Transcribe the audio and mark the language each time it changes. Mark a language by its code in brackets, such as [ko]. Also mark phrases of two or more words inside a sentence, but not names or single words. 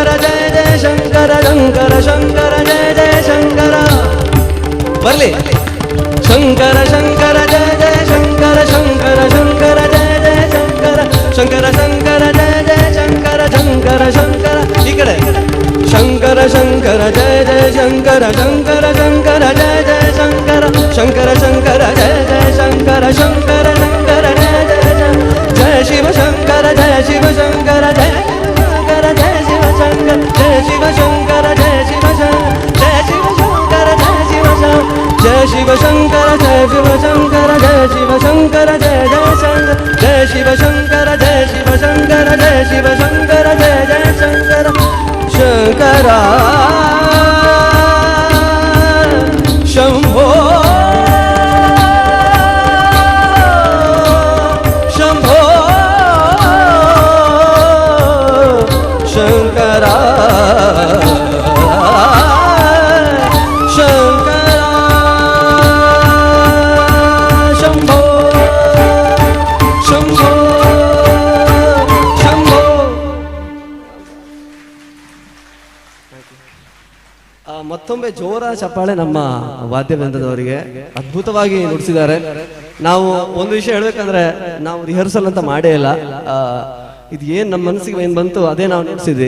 [hi] जय जय शंकर शंकर शंकर जय जय शंकर ಬರ್ಲಿ शंकर शंकर जय जय शंकर शंकर शंकर जय जय शंकर शंकर शंकर जय जय शंकर शंकर शंकर ಈ ಕಡೆ शंकर शंकर जय जय शंकर शंकर शंकर जय जय शंकर शंकर शंकर जय जय शंकर शंकर शंकर जय जय जय शिव शंकर जय शिव शंकर जय शंकर जय शिव शंकर जय शिव शंकर जय शिव शंकर जय शिव शंकर जय शिव शंकर जय शिव शंकर जय शिव शंकर जय शिव शंकर जय जय शंकर जय शिव शंकर जय शिव शंकर जय शिव शंकर जय जय शंकर शंकरा शंभो शंभो शंकरा शंकरा शंभो शंभो [kn] शंभो ಮತ್ತೊಮ್ಮೆ ಜೋರ ಚಪ್ಪಾಳೆ ನಮ್ಮ ವಾದ್ಯವೃಂದದವರಿಗೆ ಅದ್ಭುತವಾಗಿ ನುಡಿಸಿದ್ದಾರೆ. ನಾವು ಒಂದು ವಿಷಯ ಹೇಳ್ಬೇಕಂದ್ರೆ ನಾವು ರಿಹರ್ಸಲ್ ಅಂತ ಮಾಡೇ ಇಲ್ಲ. ಇದು ಏನ್ ನಮ್ಮ ಮನಸ್ಸಿಗೆ ಏನ್ ಬಂತು ಅದೇ ನಾವು ನುಡಿಸಿದ್ವಿ.